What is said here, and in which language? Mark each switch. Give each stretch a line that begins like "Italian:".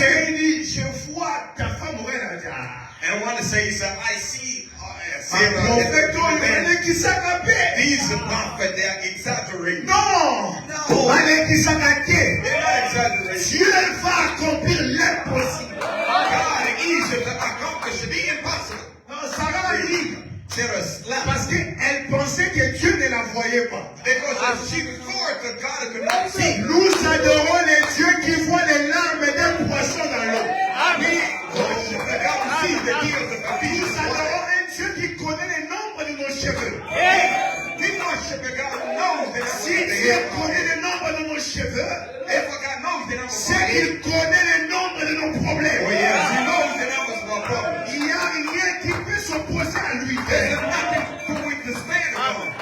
French: quelqu'un qui dit, je vois ta femme mourir là.
English: and one says, I see
French: Un prophète, il y en a qui s'accapent.
English: these prophets, they are exaggerating.
French: Non,
English: No.
French: il y en a qui s'accapent.
English: They're not exaggerating.
French: Dieu va accomplir l'impossible.
English: God is to accomplish the impossible.
French: Non, Sarah a dit,
English: Sarah slapped
French: parce qu'elle pensait que Dieu ne la voyait pas.
English: because she thought that God could not see.
French: Nous adorons les dieux qui voient les larmes d'un poisson dans l'eau.
English: We worship the God who sees the tears of the fish.
French: Nous adorons un Dieu qui connaît le nombre de nos cheveux.
English: We worship the God who knows the
French: Si
English: number of the
French: Dieu
English: hair.
French: connaît le nombre de nos cheveux,
English: Therefore, God knows the number of
French: c'est
English: our hair.
French: qu'il connaît le nombre de nos problèmes.
English: Oh yes, He knows the numbers of our problems.
French: Il n'y a rien qui peut s'opposer à lui.
English: There's nothing to withstand God.